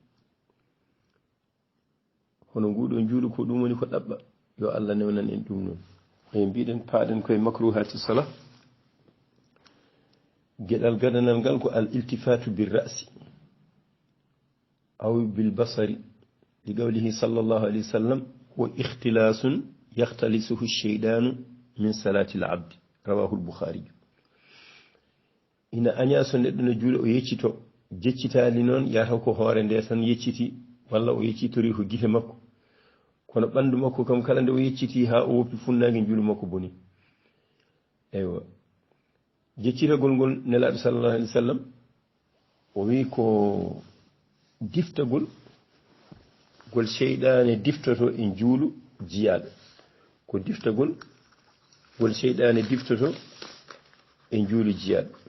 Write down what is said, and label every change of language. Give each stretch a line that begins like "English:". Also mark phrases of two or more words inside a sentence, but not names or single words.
Fula: hono nguɗo juuɗo ko ɗum woni ko ɗaɓɓa yo Allah newnan en ɗum noon e mbiɗen paaɗen koye
Arabic: مكروهات الصلاة
Fula: geɗal gadanal ngal ko
Arabic: الالتفات بالرأس أو بالبصر لقوله صلى الله عليه وسلم واختلاس يختلسه الشيطان من صلاة العبد رواه البخاري
Fula: ina anya so neddo no juulo o yeccito jeccitaali noon yata ko hoore nde tan yecciti walla o yeccitori ko gite makko kono bandu makko kam kala nde o yecciti ha o woppi funnaange juulo makko boni eywa jeccitagol ngol nelaaɗo
Arabic: صلى الله عليه وسلم
Fula: o wi ko diftagol gol sheydaane diftoto e juulu jiyaaɓe ko diftagol gol sheydaane diftoto e juulu jiyaaɓe